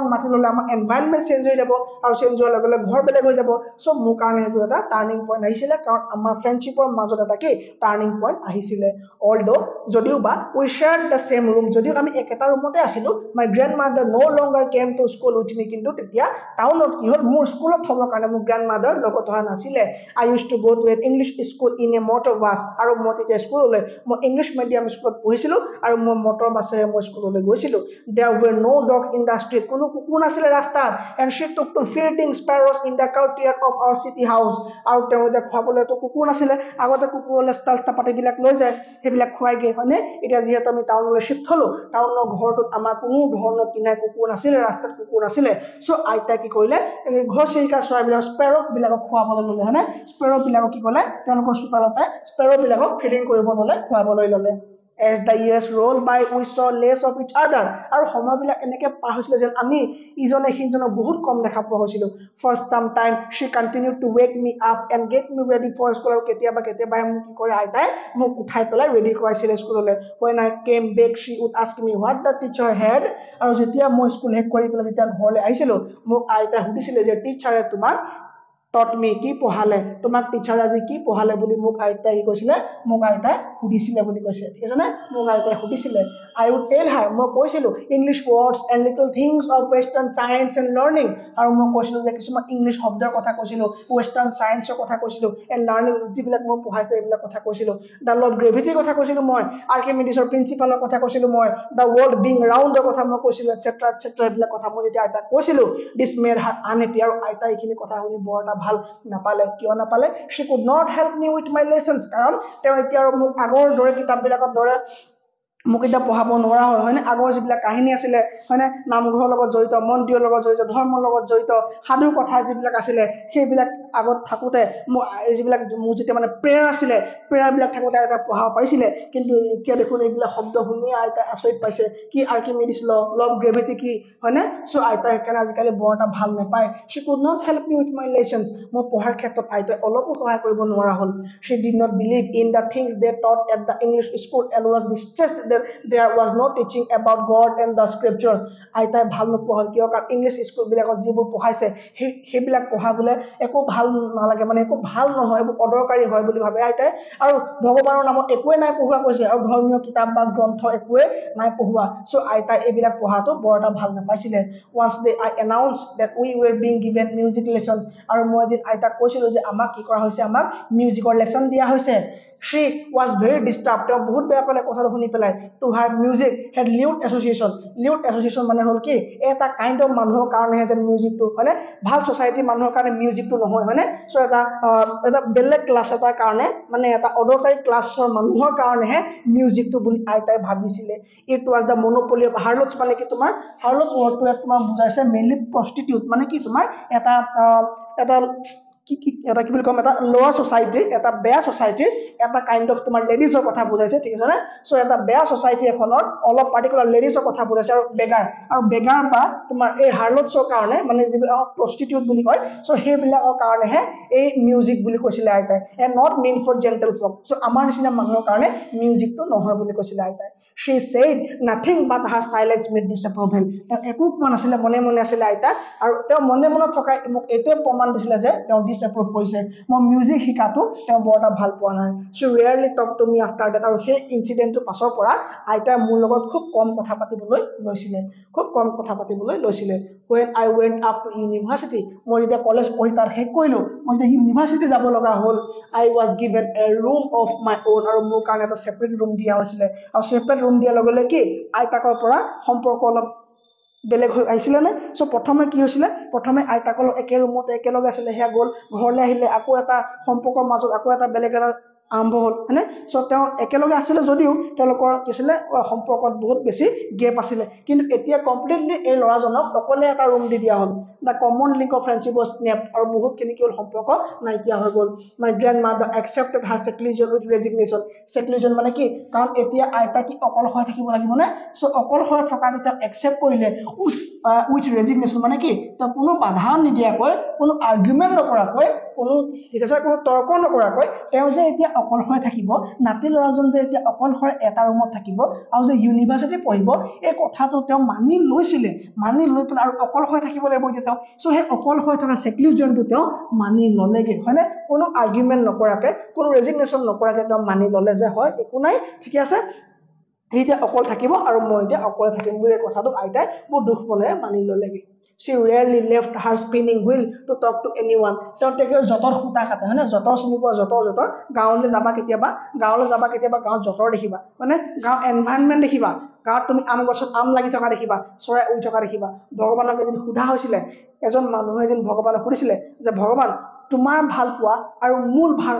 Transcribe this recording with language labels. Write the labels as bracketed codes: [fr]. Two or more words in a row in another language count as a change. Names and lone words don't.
[as] মাতি ললে আমাৰ [en] environment change [as] হৈ যাব আৰু চেঞ্জ হোৱাৰ লগে লগে ঘৰ বেলেগ হৈ যাব সো মোৰ কাৰণে এইটো এটা [en] turning point [as] আহিছিলে কাৰণ আমাৰ ফ্ৰেণ্ডশ্বিপৰ মাজত এটা কি [en] turning point [as] আহিছিলে অলদো যদিও বা [en] we shared the same room [as] যদিও আমি একেটা ৰুমতে আছিলো [en] my grandmother no longer came to school with me [as] কিন্তু তেতিয়া টাউনত কি হ'ল মোৰ স্কুলত থবৰ কাৰণে মোৰ গ্ৰেণ্ডমাদাৰ লগত অহা নাছিলে [en] I used to go to an English school in a motor bus [as] আৰু মই তেতিয়া স্কুললৈ মই [en] English medium [as] স্কুলত পঢ়িছিলোঁ আৰু মই মটৰ বাছেৰে মই স্কুললৈ গৈছিলোঁ [en] there were no dogs in the street [as] কোনো কুকুৰ নাছিলে ৰাস্তাত [en] and she took to feeding sparrows in the courtyard of our city house [as] আৰু তেওঁ এতিয়া খোৱাবলৈতো কুকুৰ নাছিলে আগতে কুকুৰলৈ ষ্টাল পাতিবিলাক লৈ যায় সেইবিলাক খুৱাইগে হয়নে এতিয়া যিহেতু আমি টাউনলৈ শিফ্ট হলো টাউনৰ ঘৰটোত আমাৰ কোনো ধৰণৰ কিনাই কুকুৰ নাছিলে ৰাস্তাত কুকুৰ নাছিলে সো আইতা কি কৰিলে ঘৰ চিৰিকা চৰাইবিলাক স্পেৰক বিলাকক খুৱাবলৈ ল'লে হয়নে স্পেৰক বিলাকক কি ক'লে তেওঁলোকৰ চোতালতে স্পেৰক বিলাকক ফিডিং কৰিব ল'লে খুৱাবলৈ ল'লে [en] as the years roll by we saw less of each other [as] আৰু সময়বিলাক এনেকৈ পাৰ হৈছিলে যেন আমি ইজনে সিজনক বহুত কম দেখা পোৱা হৈছিলোঁ [en] for some time she continued to wake me up and get me ready for school [as] আৰু কেতিয়াবা মোক কি কৰে আইতাই মোক উঠাই পেলাই ৰেডি কৰাইছিলে স্কুললৈ [en] when I came back she would ask me what the teacher had [as] আৰু যেতিয়া মই স্কুল শেষ কৰি পেলাই যেতিয়া ঘৰলৈ আহিছিলোঁ মোক আইতাই সুধিছিলে যে টিচাৰে তোমাক [en] taught me [as] কি পঢ়ালে তোমাক টিচাৰ আজি কি পঢ়ালে বুলি মোক আইতাই কৈছিলে মোক আইতাই সুধিছিলে বুলি কৈছে ঠিক আছে নে মোক আইতাই সুধিছিলে [en] I would tell her [as] মই কৈছিলোঁ [en] English words and little things of western science and learning [as] আৰু মই কৈছিলোঁ যে কিছুমান ইংলিছ শব্দৰ কথা কৈছিলোঁ [en] western science [as] কথা কৈছিলোঁ [en] and learning [as] যিবিলাক মই পঢ়াইছে এইবিলাক কথা কৈছিলোঁ [en] the law of gravity [as] কথা কৈছিলোঁ মই আৰ্কিমিডিছৰ প্ৰিন্সিপালৰ কথা কৈছিলোঁ মই [en] the world being round [as] ৰ কথা মই কৈছিলোঁ etc এইবিলাক কথা মই যেতিয়া আইতাক কৈছিলোঁ [en] this made her unhappy [as] আৰু আইতাই এইখিনি কথা শুনি বৰ ভাল নাপালে কিয় নাপালে [en] she could not help me with my lessons [as] কাৰণ তেওঁ এতিয়া আৰু মোক আগৰ দৰে কিতাপবিলাকৰ দৰে মোক এতিয়া পঢ়াব নোৱাৰা হয়নে আগৰ যিবিলাক কাহিনী আছিলে হয়নে নামঘৰৰ লগত জড়িত মন্দিৰৰ লগত জড়িত ধৰ্মৰ লগত জড়িত সাধু কথা যিবিলাক আছিলে সেইবিলাক আগত থাকোতে যিবিলাক মোৰ যেতিয়া মানে প্ৰেয়াৰ আছিলে প্ৰেয়াৰবিলাক থাকোতে এটা পঢ়াব পাৰিছিলে কিন্তু এতিয়া দেখোন এইবিলাক শব্দ শুনি আইতা আচৰিত পাইছে কি আৰ্কিমিডিছ [en] law of gravity [as] কি হয়নে চ' আইতা সেইকাৰণে আজিকালি বৰ এটা ভাল নাপায় she [en] could not help me with my lessons [as] মই পঢ়াৰ ক্ষেত্ৰত আইতাই অলপো সহায় কৰিব নোৱাৰা হ'ল [en] she did not believe in the things they taught at the English school and was distressed that there was no teaching about God and the scriptures [as] আইতাই ভাল নোপোৱা হ'ল কিয় কাৰণ ইংলিছ স্কুলবিলাকত যিবোৰ পঢ়াইছে সেইবিলাক পঢ়াবলৈ একো ভাল নালাগে মানে একো ভাল নহয় একো অদৰকাৰী হয় বুলি ভাবে আইতাই আৰু ভগৱানৰ নামত একোৱে নাই পঢ়োৱা কৈছে আৰু ধৰ্মীয় কিতাপ বা গ্ৰন্থ একোৱে নাই পঢ়োৱা চ' আইতাই এইবিলাক পঢ়াটো বৰ এটা ভাল নাপাইছিলে [en] once they I announced that we were being given music lessons [as] আৰু মই এদিন আইতাক কৈছিলোঁ যে আমাক কি কৰা হৈছে আমাক মিউজিকৰ লেসন দিয়া হৈছে [en] she was very disturbed [as] তেওঁ বহুত বেয়া পালে কথাটো শুনি পেলাই [en] to her music had lewd association [as] মানে হল কি এটা [en] kind of [as] মানুহৰ কাৰণে যে মিউজিকটো হয়নে ভাল সোসাইটি মানুহৰ কাৰণে মিউজিকটো নহয় হয়নে সো এটা বেলেগ ক্লাছ এটাৰ কাৰণে মানে এটা অদৰকাৰী ক্লাছৰ মানুহৰ কাৰণেহে মিউজিকটো বুলি আইতাই ভাবিছিলে [en] it was the monopoly of harlots [as] মানে কি তোমাৰ harlots wordটো তোমাৰ বুজাইছে মেইনলি prostitute মানে কি তোমাৰ এটা এটা কি বুলি কম এটা [en] lower society [as] এটা বেয়া সোসাইটি এটা [en] kind of [as] তোমাৰ লেডিজৰ কথা বুজাইছে ঠিক আছে না সো এটা বেয়া সোসাইটি এখনৰ অলপ পাৰ্টিকুলাৰ লেডিজৰ কথা বুজাইছে আৰু বেগাৰ বা তোমাৰ এই হাৰ্লটছৰ কাৰণে মানে যিবিলাক প্ৰস্টিটিউট বুলি কয় সো সেইবিলাকৰ কাৰণেহে এই মিউজিক বুলি কৈছিলে আইতাই [en] and not men for gentle folk [as] সো আমাৰ নিচিনা মানুহৰ কাৰণে মিউজিকটো নহয় বুলি কৈছিলে আইতাই [en] she said nothing but her silence made disapproval [as] একো কোৱা নাছিলে মনে মনে আছিল আইতা আৰু তেওঁ মনে মনে থকা মোক এতে প্ৰমাণ দিছিলে যে তেওঁ ডিসএপ্ৰুভ কৰিছে মই মিউজিক শিকাটো তেওঁ বৰটা ভাল পোৱা নাই [en] she rarely talked to me after that [as] আৰু সেই ইনসিডেন্টটো পাছৰ পৰা আইতা মোৰ লগত খুব কম কথা পাতিবলৈ লৈছিলে [en] when I went up to university [as] মই যেতিয়া কলেজ পঢ়ি তাৰ শেষ কৰিলো মই যেতিয়া ইউনিভাৰ্চিটি যাব লগা হ'ল [en] I was given a room of my own [as] আৰু মোৰ কাৰণে এটা সেপাৰেট ৰুম দিয়া হৈছিলে আৰু সেপাৰেট ৰুম দিয়া লগে লগে কি আইতাকৰ পৰা সম্পৰ্ক অলপ বেলেগ হৈ আহিছিলে নে সো প্ৰথমে কি হৈছিলে প্ৰথমে আইতাকৰ একে ৰুমতে একেলগে আছিলে হেয়া গ'ল ঘৰলৈ আহিলে আকৌ এটা সম্পৰ্কৰ মাজত আকৌ এটা বেলেগ এটা আৰম্ভ হ'ল হয়নে সো তেওঁ একেলগে আছিলে যদিও তেওঁলোকৰ কি আছিলে সম্পৰ্কত বহুত বেছি গেপ আছিলে কিন্তু এতিয়া কমপ্লিটলি এই ল'ৰাজনক অকলে এটা ৰুম দি দিয়া হ'ল [en] the common link of friendship was snapped [as] আৰু বহুত খিনি কি হ'ল সম্পৰ্ক নাইকিয়া হৈ গ'ল [en] my grandmother accepted her seclusion with resignation [as] মানে কি কাৰণ এতিয়া আইতা কি অকল হৈ থাকিব লাগিব না সো অকল হৈ থকা এটা একচেপ্ট কৰিলে [en] with resignation [as] মানে কি তো কোনো বাধা নিদিয়াকৈ কোনো আৰ্গুমেন্ট নকৰাকৈ কোনো ঠিক আছে কোনো তৰ্ক নকৰাকৈ তেওঁ যে এতিয়া অকল হৈ থাকিব নাতি ল'ৰাজন যে এতিয়া অকল হৈ এটা ৰুমত থাকিব আৰু যে ইউনিভাৰ্চিটি পঢ়িব এই কথাটো তেওঁ মানি লৈ পেলাই আৰু অকল হৈ থাকিব লাগিব এতিয়া সো হে অকল হৈ থকা সেক্লুজনটো তেওঁ মানি ললেগে হয়নে কোনো আৰ্গুমেন্ট নকৰাকৈ কোনো ৰেজিগনেশন নকৰাকৈ তেওঁ মানি ললে যে হয় একো নাই ঠিক আছে সি এতিয়া অকল থাকিব আৰু মই এতিয়া অকলে থাকিম বুলি কথাটো আইতাই বহুত দুখ মনেৰে মানি ল'লেগৈ [en] she rarely left her spinning wheel to talk to anyone [as] তেওঁ তেখেতে যতৰ সূতা কাটে হয় নে যতৰ চিনি পোৱা যতৰ গাঁৱলৈ যাবা কেতিয়াবা গাঁৱত যতৰ দেখিবা মানে গাঁও এনভাইৰনমেন্ট দেখিবা গাঁৱত তুমি আম গছত আম লাগি থকা দেখিবা চৰাই উৰি থকা দেখিবা ভগৱানক এদিন সোধা হৈছিলে এজন মানুহে এদিন ভগৱানক সুধিছিলে যে ভগৱান তোমাৰ ভাল পোৱা আৰু মোৰ